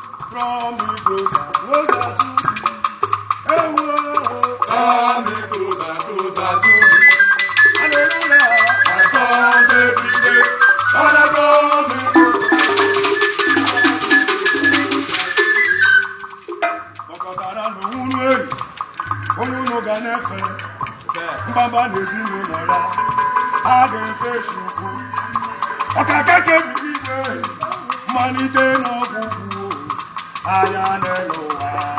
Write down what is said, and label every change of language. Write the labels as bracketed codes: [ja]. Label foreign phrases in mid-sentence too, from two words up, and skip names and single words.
[en] Draw me closer, closer to thee. Hey, whoa. Draw me closer, closer to thee. Hallelujah. My soul say, "Father, draw me closer." [ig] Kpọkọtara n'onwe unu eyi, onye unu ga na-efe. Mbamba na ezinụlọ ya, ha ga-efe Chukwu. Ọkaka kebiri igwe, mmalite n'ọgwụgwụ, anya n'elu ụwa.